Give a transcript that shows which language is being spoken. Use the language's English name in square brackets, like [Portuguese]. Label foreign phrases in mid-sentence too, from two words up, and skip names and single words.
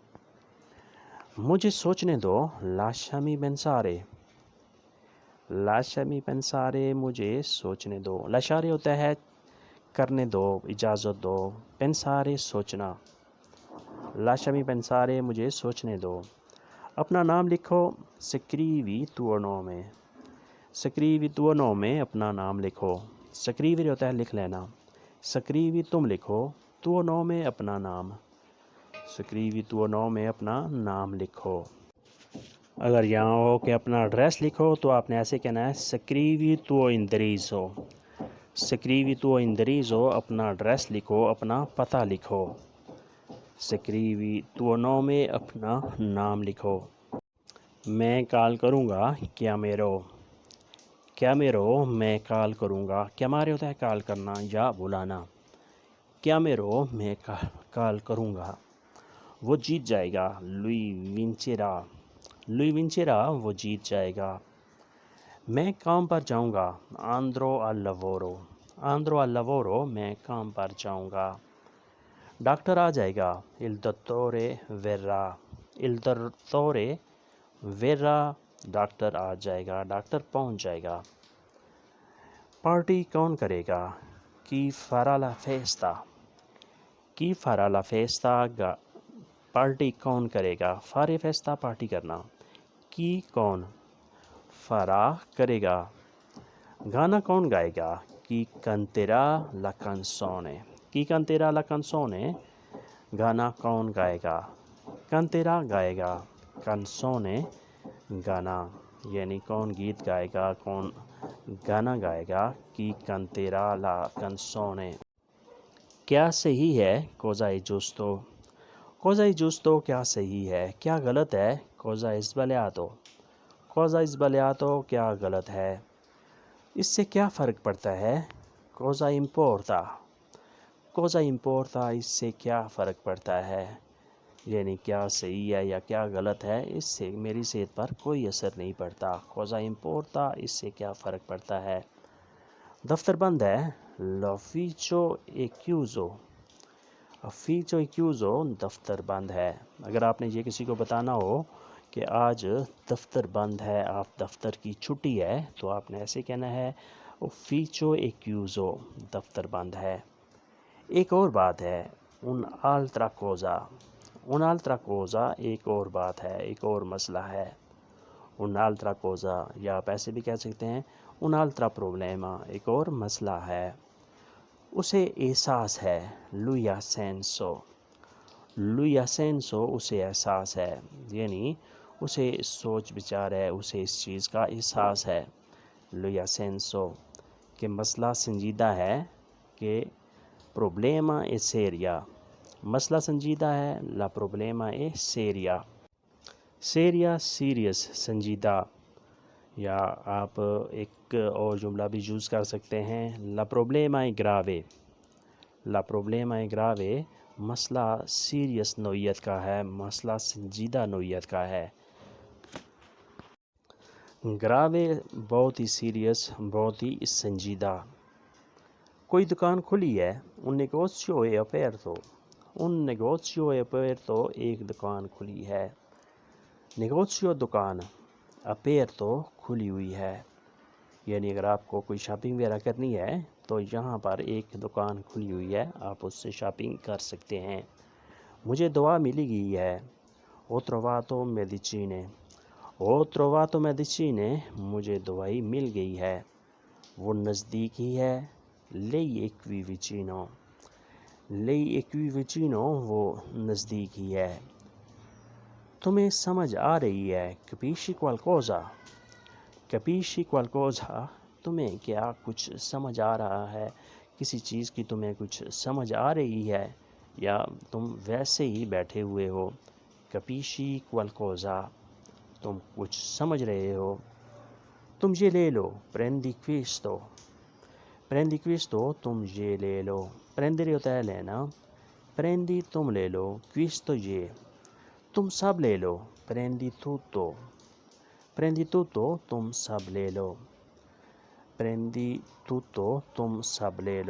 [Urdu] مجھے سوچنے دو، [Italian] lasciami pensare, lasciami pensare [Urdu] مجھے سوچنے دو، لاشارے ہوتا ہے کرنے دو، اجازت دو، پنسارے سوچنا، [Italian] lasciami pensare [Urdu] مجھے سوچنے دو۔ اپنا نام لکھو، [Italian] scrivi tuo nome, scrivi tuo nome, [Urdu] اپنا نام لکھو، سکریوی ہوتا ہے لکھ لینا، سکریوی تم لکھو، [Italian] tuo nome [Urdu] اپنا نام، [Italian] scrivi tuo nome [Urdu] اپنا نام لکھو۔ اگر یہاں ہو کہ اپنا ایڈریس لکھو تو آپ نے ایسے کہنا ہے [Italian] scrivi tuo indirizzo, scrivi tuo indirizzo, [Urdu] اپنا ایڈریس لکھو، اپنا پتہ لکھو، [Italian] scrivi tuo nome, [Urdu] اپنا نام لکھو۔ میں کال کروں گا، [Italian] chiamerò، chiamerò [Urdu] میں کال کروں گا، chiamare ہوتا ہے کال کرنا یا بلانا، chiamerò میں کال کروں گا۔ وہ جیت جائے گا، [Italian] lui vincerà، lui vincerà [Urdu] وہ جیت جائے گا۔ میں کام پر جاؤں گا، [Italian] andrò al lavoro، andrò al lavoro [Urdu] میں کام پر جاؤں گا۔ ڈاکٹر آ جائے گا، [Italian] il dottore verrà، il dottore verrà [Urdu] ڈاکٹر آ جائے گا، ڈاکٹر پہنچ جائے گا۔ پارٹی کون کرے گا، [Italian] chi farà la festa، chi farà la festa [Urdu] پارٹی کون کرے گا، [Italian] fare festa [Urdu] پارٹی کرنا، chi کون، farà کرے گا۔ گانا کون گائے گا، [Italian] chi canterà la canzone، chi canterà la canzone [Urdu] گانا کون گائے گا، canterà گائے گا، canzone گانا، یعنی کون گیت گائے گا، کون گانا گائے گا، [Italian] chi canterà la canzone۔ [Urdu] کیا صحیح ہے، [Italian] cosa è giusto، cosa è giusto [Urdu] کیا صحیح ہے، کیا غلط ہے، [Italian] cosa è sbagliato، cosa è sbagliato [Urdu] کیا غلط ہے۔ اس سے کیا فرق پڑتا ہے، [Italian] cosa importa، cosa importa [Urdu] اس سے کیا فرق پڑتا ہے، یعنی کیا صحیح ہے یا کیا غلط ہے، اس سے میری صحت پر کوئی اثر نہیں پڑتا، [Italian] cosa importa [Urdu] اس سے کیا فرق پڑتا ہے۔ دفتر بند ہے، [Italian] l'ufficio è chiuso، ufficio è chiuso [Urdu] دفتر بند ہے۔ اگر آپ نے یہ کسی کو بتانا ہو کہ آج دفتر بند ہے، آپ دفتر کی چھٹی ہے، تو آپ نے ایسے کہنا ہے [Italian] ufficio è chiuso [Urdu] دفتر بند ہے۔ ایک اور بات ہے، [Italian] un'altra cosa، un'altra cosa [Urdu] ایک اور بات ہے، ایک اور مسئلہ ہے، [Italian] un'altra cosa [Urdu] یا آپ ایسے بھی کہہ سکتے ہیں [Italian] un'altra problema [Urdu] ایک اور مسئلہ ہے۔ اسے احساس ہے، [Italian] lui ha senso، lui ha senso [Urdu] اسے احساس ہے، یعنی اسے سوچ بچار ہے، اسے اس چیز کا احساس ہے، [Italian] lui ha senso [Urdu] کہ مسئلہ سنجیدہ ہے، [Italian] کہ problema è seria، [Urdu] مسئلہ سنجیدہ ہے، [Italian] la problema è seria، [Urdu] seria سیریس سنجیدہ، یا آپ ایک اور جملہ بھی یوز کر سکتے ہیں [Italian] la problema è grave، la problema è grave [Urdu] مسئلہ سیریس نوعیت کا ہے، مسئلہ سنجیدہ نوعیت کا ہے۔ گراوے بہت ہی سیریس، بہت ہی سنجیدہ۔ کوئی دکان کھلی ہے، [Italian] un negozio è aperto، un negozio è aperto [Urdu] ایک دکان کھلی ہے، negozio دکان، aperto کھلی ہوئی ہے، یعنی اگر آپ کو کوئی شاپنگ وغیرہ کرنی ہے تو یہاں پر ایک دکان کھلی ہوئی ہے، آپ اس سے شاپنگ کر سکتے ہیں۔ مجھے دوا ملی گئی ہے، [Italian] ho trovato medicine، ho trovato medicine [Urdu] مجھے دوائی مل گئی ہے، وہ نزدیک ہی ہے، [Italian] lei è qui vicino، lei è qui vicino [Urdu] وہ نزدیک ہی ہے۔ تمہیں سمجھ آ رہی ہے، [Italian] capisci qualcosa، capisci qualcosa [Urdu] تمہیں کیا کچھ سمجھ آ رہا ہے، کسی چیز کی تمہیں کچھ سمجھ آ رہی ہے، یا تم ویسے ہی بیٹھے ہوئے ہو، [Italian] capisci qualcosa [Urdu] تم کچھ سمجھ رہے ہو۔ تم یہ لے لو، [Italian] prendi questo، prendi questo [Urdu] تم یہ لے لو، پرندری ہوتا ہے لینا، پرندی تم لے لو، questo یہ تم سب لے لو، [Italian] prendi tutto، prendi tutto [Urdu] تم سب لے لو، [Italian] prendi tutto [Urdu] تم سب لے لو۔